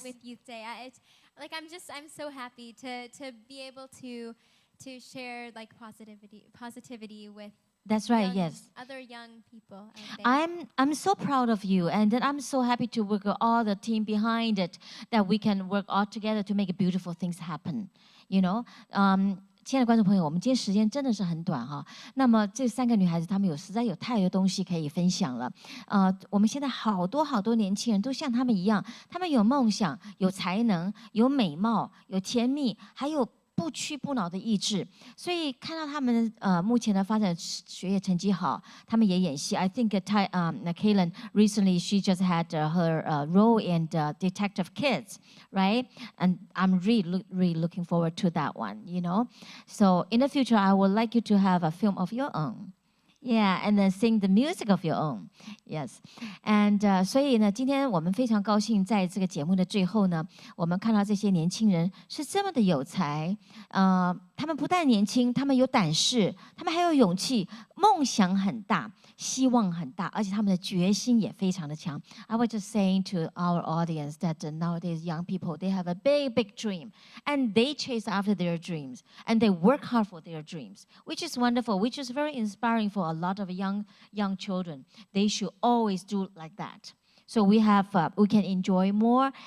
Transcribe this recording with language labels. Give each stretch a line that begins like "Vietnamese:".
English: With Youth Day, I'm so happy to be able to share like positivity with. That's right. Yes. Other young people out there. I'm so proud of you, and then I'm so happy to work with all the team behind it, that we can work all together to make beautiful things happen. You know.
Chinese: 亲爱的观众朋友，我们今天时间真的是很短哈。那么这3个女孩子，她们实在有太多东西可以分享了。我们现在好多年轻人都像她们一样，她们有梦想、有才能、有美貌、有甜蜜，还有不屈不挠的意志。所以看到她们目前的发展学业成绩好，她们也演戏。
English: I think Kaylin recently she just had her role in Detective Kids, right? And I'm really looking forward to that one, you know. So in the future, I would like you to have a film of your own. Yeah, and then sing the music of your own. Yes.
Chinese: And 所以呢，今天我们非常高兴，在这个节目的最后呢，我们看到这些年轻人是这么的有才，他他们不但年轻，他们有胆识，他们还有勇气，梦想很大，希望很大，而且他们的决心也非常的强。
English: I was just saying to our audience that nowadays young people, they have a big, big dream, and they chase after their dreams, and they work hard for their dreams, which is wonderful, which is very inspiring for a lot of young children. They should always do like that. So we can enjoy more.